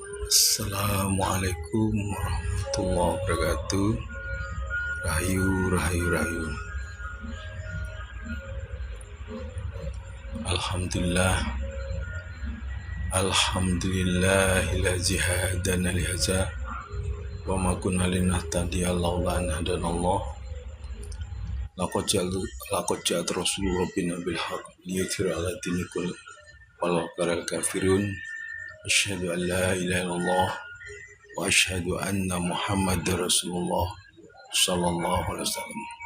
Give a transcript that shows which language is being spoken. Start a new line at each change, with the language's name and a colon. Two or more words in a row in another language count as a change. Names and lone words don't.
Arabic: السلام عليكم ورحمة الله وبركاته.
Javanese: Rahayu, rahayu, rahayu. Alhamdulillah.
Arabic: الحمد لله الذي هدانا لهذا وما كنا لنهتدي لولا أن هدانا الله. لقد جاءت رسل ربنا بالحق ليظهره على الدين كله ولو كره الكافرون. أشهد أن لا إله إلا الله وأشهد أن محمدا رسول الله صلى الله عليه وسلم.